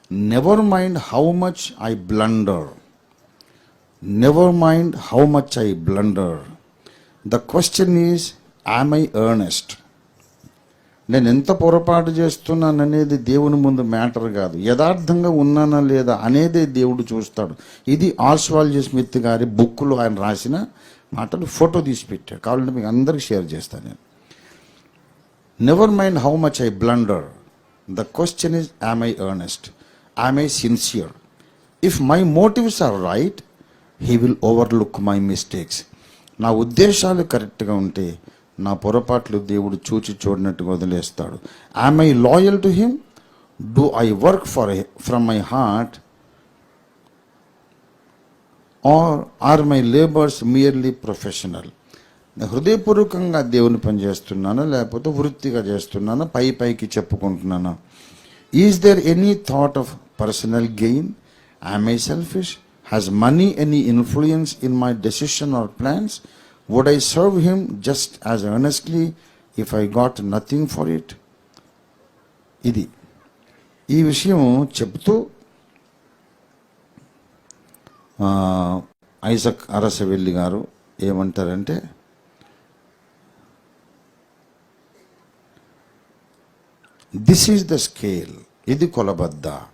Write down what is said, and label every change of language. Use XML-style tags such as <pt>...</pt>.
<en>Never mind how much I blunder. Never mind how much I blunder. The question is, am I earnest?</en> <te>నేను ఎంత పొరపాటు చేస్తున్నాననేది దేవుని ముందు matter కాదు, యథార్థంగా ఉన్నానా లేదా అనేదే దేవుడు చూస్తాడు. ఇది ఆస్వాల్డ్ స్మిత్ గారి బుక్లో ఆయన రాసిన మాటలు ఫోటో తీసి పెట్టాడు. కావాలంటే మీకు అందరికి షేర్ చేస్తాను నేను.</te> <en>Never mind how much I blunder.</en> <te>The question is,</te> <en>am I earnest? Am I sincere? If my motives are right, he will overlook my mistakes.</en> <te>నా ఉద్దేశాలు కరెక్ట్గా ఉంటే నా పొరపాట్లు దేవుడు చూచి చూడనట్టుగా వదిలేస్తాడు.</te> <en>Am I loyal to him? Do I work from my heart? Or are my labors merely professional?</en> <te>హృదయపూర్వకంగా దేవుని పని చేస్తున్నానా, లేకపోతే వృత్తిగా చేస్తున్నానా, పైకి చెప్పుకుంటున్నానా?</te> <en>Is there any thought of personal gain? Am I selfish? Has money any influence in my decision or plans? Would I serve him just as earnestly if I got nothing for it?</en> <te>ఇది ఈ విషయం చెప్తూ Isaac Arasavalli గారు ఏమంటారంటే,</te> <en>this is the scale,</en> <te>ఇది కొలబద్ద.</te>